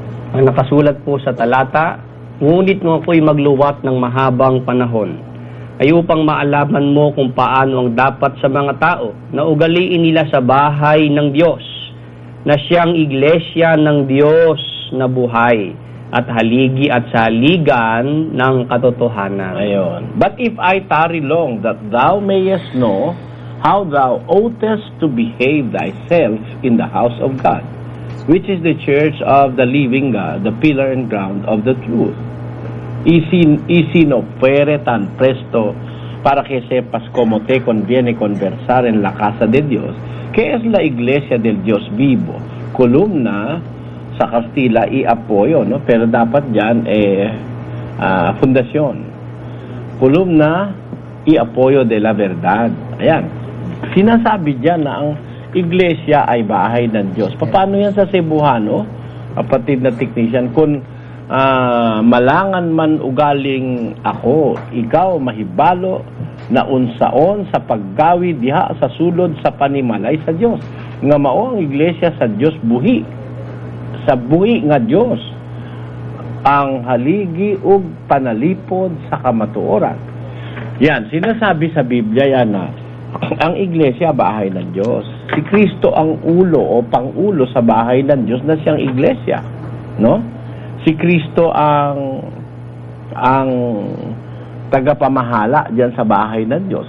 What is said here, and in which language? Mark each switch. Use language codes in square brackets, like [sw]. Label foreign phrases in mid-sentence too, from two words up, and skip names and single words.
[tl] Ang nakasulat po sa talata, ngunit mo ako'y magluwat ng mahabang panahon ay upang maalaman mo kung paano ang dapat sa mga tao na ugaliin nila sa bahay ng Diyos, na siyang iglesia ng Diyos na buhay at haligi at saligan ng katotohanan. Ayon. [en] But if I tarry long, that thou mayest know how thou oughtest to behave thyself in the house of God, which is the church of the living God, the pillar and ground of the truth. [es] Y no fuere tan presto para que sepas cómo te conviene conversar en la casa de Dios, que es la iglesia del Dios vivo, columna sa Castilla y apoyo, [tl] pero dapat dyan fundasyon, [es] columna y apoyo de la verdad. [tl] Ayan, sinasabi dyan na ang iglesia ay bahay ng Diyos. Paano yan sa Cebuano, kapatid na technician? [ceb] Kung malangan man ugaling ako, ikaw mahibalo na unsaon sa paggawi diha sa sulod sa panimalay sa Dios. Nga mao ang iglesia sa Dios buhi. Sa buhi nga Dios ang haligi ug panalipod sa kamatuoran. [tl] Yan, sinasabi sa Biblia yan na ang iglesia bahay ng Diyos. Si Kristo ang ulo o pangulo sa bahay ng Diyos na siyang iglesia, no? Si Kristo ang tagapamahala diyan sa bahay ng Diyos.